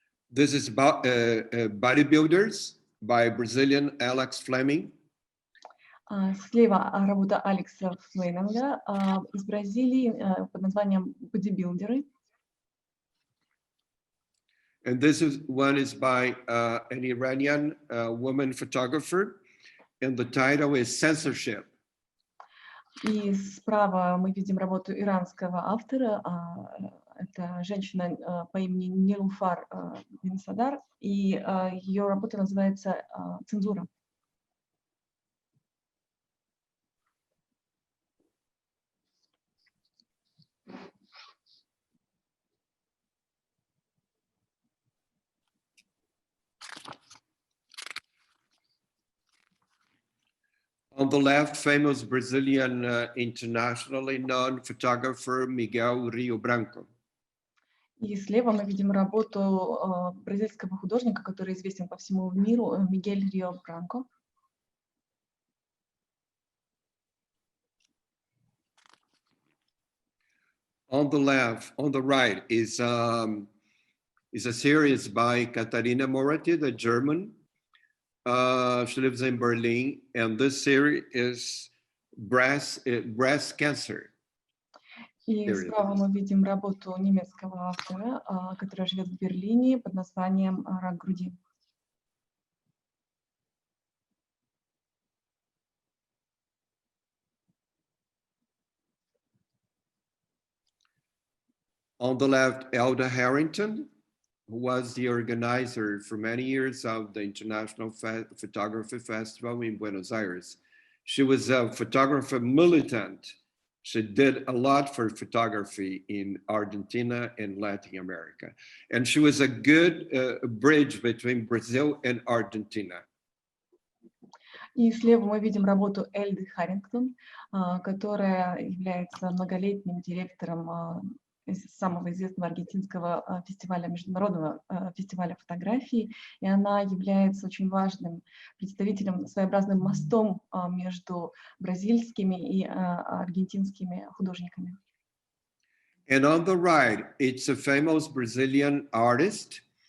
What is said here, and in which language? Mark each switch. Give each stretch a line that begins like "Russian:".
English: This is about bodybuilders by Brazilian Alex Fleming.
Russian: Слева работа Алекса Флеминга из Бразилии под названием «Бодибилдеры».
English: And this one is by an Iranian woman photographer, and the title is Censorship.
Russian: И справа мы видим работу иранского автора. Это женщина по имени Нилуфар Бинсадар, и ее работа называется «Цензура».
English: On the left, famous Brazilian internationally known photographer Miguel Rio Branco.
Russian: И слева мы видим работу бразильского художника, который известен по всему миру, Мигель Рио Бранко.
English: On the right is a series by Katharina Moretti, the German. She lives in Berlin, and this series is breast cancer.
Russian: И справа мы видим работу немецкого автора, который живет в Берлине под названием «Рак груди».
English: On the left, Elda Harrington, who was the organizer for many years of the International Photography Festival in Buenos Aires. She was a photographer militant. She did a lot for photography in Argentina and Latin America. And she was a good bridge between Brazil and Argentina.
Russian: И слева мы видим работу Эльды Харрингтон, которая является многолетним директором самого известного аргентинского фестиваля, международного фестиваля фотографии, и она является очень важным представителем, своеобразным мостом между бразильскими и аргентинскими художниками.
English: And on the right, it's a famous Brazilian artist.